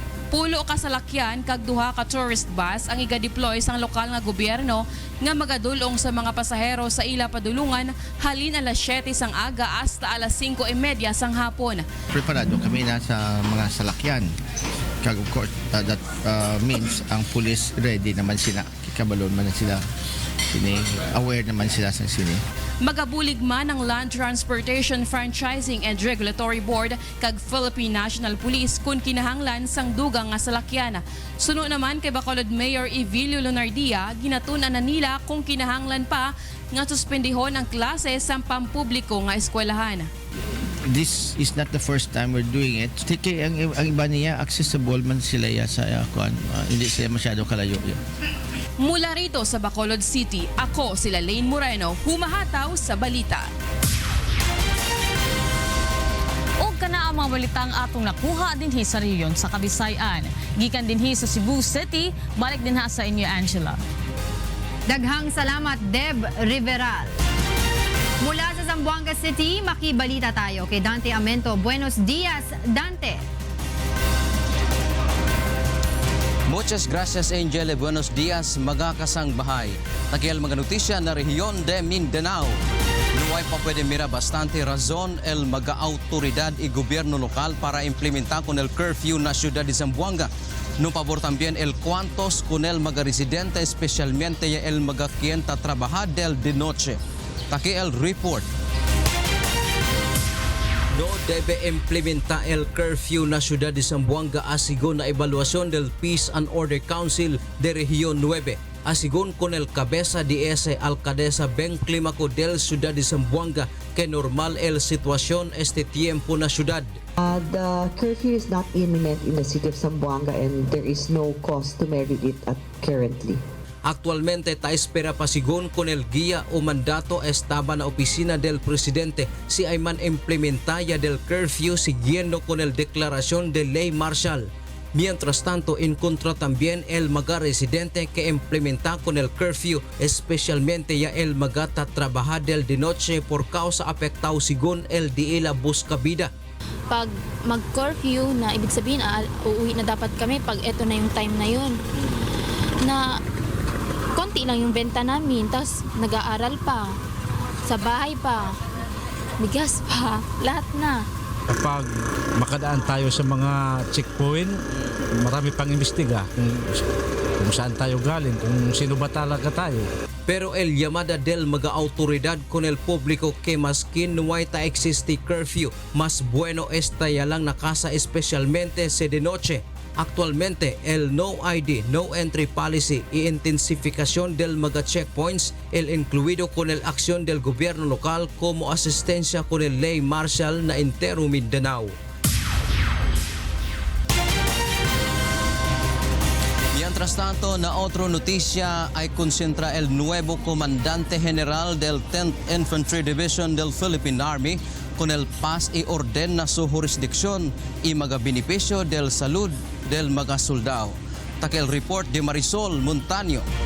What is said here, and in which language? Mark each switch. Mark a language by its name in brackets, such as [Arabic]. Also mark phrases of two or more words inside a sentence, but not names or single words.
[Hiligaynon] Pulo ka salakyan kag duha ka tourist bus ang iga-deploy sang lokal nga gobyerno nga magadulong sa mga pasahero sa ila padulungan halin alas 7 sang aga hasta alas 5:30 sang hapon. Preparado kami na sa mga salakyan. Kag [English] of course that means [Hiligaynon] ang police ready naman sila. Kikabalon man sila. Aware naman sila sa sini. Magabulig man ang Land Transportation Franchising and Regulatory Board kag Philippine National Police kung kinahanglan sang dugang nga salakyan. Suno naman kay Bacolod Mayor Evilio Lunardia, ginatunan na nila kung kinahanglan pa nga suspendihon ang klase sa pampubliko nga eskwelahan. [English] this is not the first time we're doing it. [Hiligaynon] Ang iba niya, accessible man sila sa hindi sila masyado kalayo. [Filipino] Mula rito sa Bacolod City, ako sila Lane Moreno, humahataw sa balita. [Cebuano] O kana ang mga balitang atong nakuha dinhi sa rehiyon sa Kabisayan. Gikan dinhi sa Cebu City, balik din sa inyo Angela. Daghang salamat, Deb Riveral. [Filipino] Mula sa Zamboanga City, makibalita tayo kay Dante Amento. [Chavacano] Buenos dias, Dante. Muchas gracias, Angel. Buenos dias, mga kasang bahay. Takiel mga notisya na rehiyon de Mindanao. Nuway pa pwede mira bastante razon el mga autoridad y gobyerno lokal para implementar con el curfew na ciudad de Zamboanga. No pabor también el cuantos con el mga residente, especialmente el mga quien trabaja del de noche. Taki el report. No debe implementar el curfew na ciudad de Zamboanga asigon na evaluación del Peace and Order Council de Región 9. Asigon con el cabeza de ese alcaldesa Ben Climaco del ciudad de Zamboanga que normal el situación este tiempo na ciudad. [English] The curfew is not imminent in the city of Zamboanga and there is no cause to merit it currently. [Chavacano] Actualmente ta espera pasigon con el guía o mandato estaba na oficina del presidente si ay man implementaya del curfew siguiendo con el declaración de ley marcial. Mientras tanto, encontró también el mga residente que implementa con el curfew, especialmente ya el mga trabajar del de noche por causa afectado según el de la buscabida. [Filipino] Pag mag-curfew na ibig sabihin uuwi na dapat kami pag eto na yung time na yun. Na konti lang yung benta namin, tapos nag-aaral pa, sa bahay pa, bigas pa, lahat na. Kapag makadaan tayo sa mga checkpoint, marami pang imbestiga kung saan tayo galing, kung sino ba talaga tayo. [Chavacano] Pero el llamada del mga autoridad con el público que maskin nuway ta existe curfew, mas bueno estaya lang na casa especialmente se de noche. Actualmente, el [English] no ID, no entry policy [Chavacano] y intensificación del mga checkpoints, el incluido con el acción del gobierno local como asistencia con el ley marcial na entero Mindanao. Mientras tanto, na otro noticia ay konsentra el nuevo comandante general del 10th Infantry Division del Philippine Army con el paz y orden na su jurisdicción y mga benepisyo del salud del mga soldado. Takel report de Marisol Montaño.